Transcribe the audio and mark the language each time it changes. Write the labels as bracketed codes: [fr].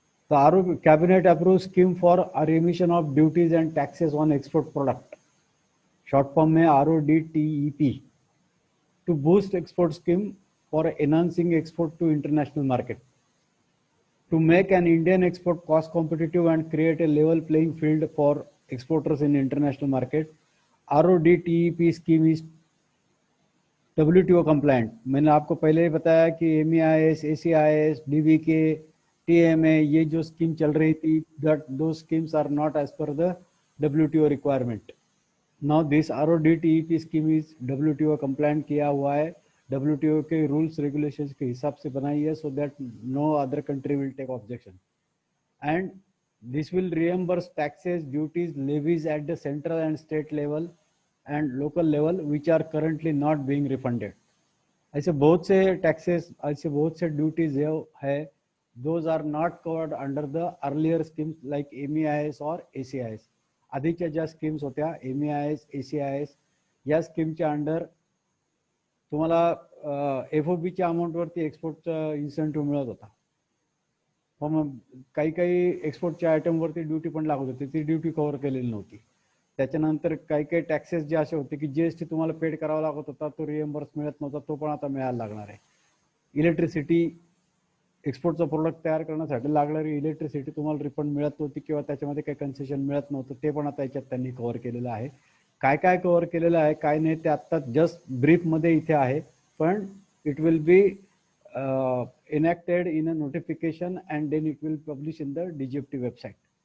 [en] तो cabinet approve scheme for remission of duties and taxes on export product, short form में RODTEP, to boost export scheme for enhancing export to international market, to make an Indian export cost competitive and create a level playing field for exporters in international market. RODTEP scheme is WTO compliant। [hi] मैंने आपको पहले ही बताया कि MEIS, ACIS, DBK, TMA ये जो scheme चल रही थी, [en] that those schemes are not as per the WTO requirement। Now this RODTEP scheme is WTO compliant [hi] किया हुआ है, WTO के रूल्स रेगुलेशंस के हिसाब से बनाई है, [en] So that no other country will take objection. And this will reimburse taxes, duties, levies at the central and state level and local level which are currently not being refunded. [hi] ऐसे बहुत से taxes, ऐसे बहुत से duties है, [en] those are not covered under the earlier schemes like MEIS or ACIS. [mr] आधीच्या ज्या schemes होत्या MEIS, ACIS, या स्कीमच्या under तुम्हाला FOBच्या अमाऊंटवरती एक्सपोर्टचा इन्सेंटिव्ह मिळत होता. मग काही काही एक्सपोर्टच्या आयटमवरती ड्युटी पण लागत होती, ती ड्युटी कव्हर केलेली नव्हती. त्याच्यानंतर काही काही टॅक्सेस जे असे होते की GST तुम्हाला पेड करावा लागत होता, तो रिएम्बर्स मिळत नव्हता, तो पण आता मिळायला लागणार आहे. इलेक्ट्रिसिटी, एक्सपोर्टचा प्रोडक्ट तयार करण्यासाठी लागणारी इलेक्ट्रिसिटी तुम्हाला रिफंड मिळत नव्हती किंवा त्याच्यामध्ये काही कन्सेशन मिळत नव्हतं, ते पण आता याच्यात त्यांनी कव्हर केलेलं आहे. काय काय कव्हर केलेलं आहे काय नाही ते आता जस्ट ब्रीफमध्ये इथे आहे, पण [en] It will be enacted in a notification and then it will publish in the DGFT website.